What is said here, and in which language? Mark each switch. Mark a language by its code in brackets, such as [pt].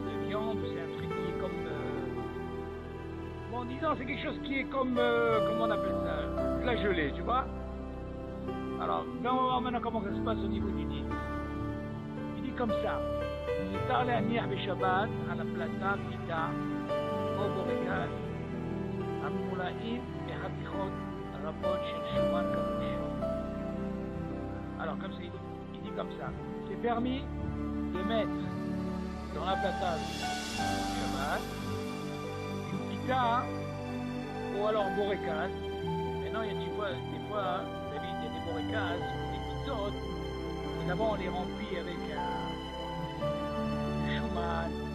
[fr] Non, c'est un truc qui est comme... Bon, disons, c'est quelque chose qui est comme... comment on appelle ça? De la gelée, tu vois? Alors, là, on va voir maintenant comment ça se passe au niveau du dit. Il dit comme ça. [he] מותר להניח בשבת על הפלטה פיתה או בורקס הממולאים בחתיכות רבות של שומן קרוש. [fr] Alors, comme ça, il dit comme ça. C'est permis de mettre dans la plata Shabbat, une pita ou alors borécas. Maintenant, tu vois, des fois, il y a des borécas, des pitotes, et d'abord on les remplit avec du chouman.